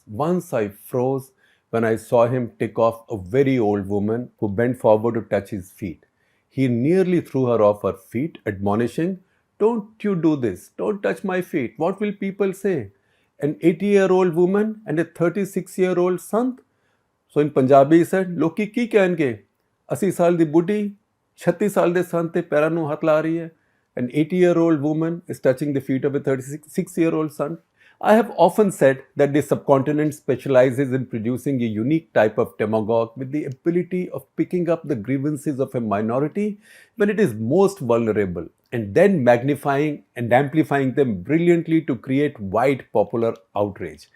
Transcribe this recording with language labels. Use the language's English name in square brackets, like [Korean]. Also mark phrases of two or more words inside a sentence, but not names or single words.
[English] Once I froze when I saw him tick off a very old woman who bent forward to touch his feet. He nearly threw her off her feet, admonishing, don't you do this, don't touch my feet, what will people say? An 80-year-old woman and a 36-year-old sant? So in Punjabi he said, [Punjabi] ਲੋਕੀ ਕੀ ਕਹਿਣਗੇ? 80 ਸਾਲ ਦੀ ਬੁੱਢੀ, 36 ਸਾਲ ਦੇ ਸੰਤ ਤੇ ਪੈਰਾਂ ਨੂੰ ਹੱਥ ਲਾ ਰਹੀ ਹੈ. [English] An 80-year-old woman is touching the feet of a 36-year-old son. I have often said that the subcontinent specializes in producing a unique type of demagogue with the ability of picking up the grievances of a minority when it is most vulnerable and then magnifying and amplifying them brilliantly to create wide popular outrage.